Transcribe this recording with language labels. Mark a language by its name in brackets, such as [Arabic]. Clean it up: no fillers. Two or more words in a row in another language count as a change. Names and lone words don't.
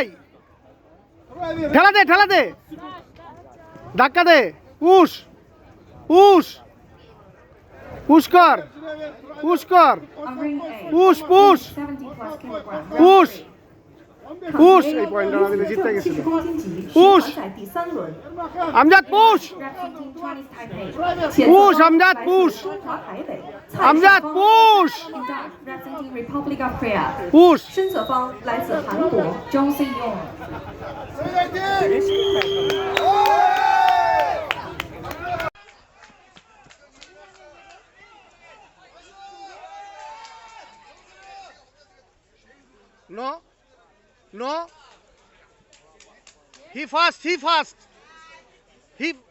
[Bangla] ঠেলা দে, ঠেলা দে, ধাক্কা দে, [English] push push push [Bangla] কর, পুশ কর, [English] push push push push. [Bangla] এই পয়েন্টটা না দিলে জিতে গেছিল। পুশ আমজাদ, [English] push push [Bangla] আমজাদ, পুশ আমজাদ, পুশ পুশ। [Chinese] 胜者方来自韩国钟信用。 [English] No, no. He fast, he fast. He.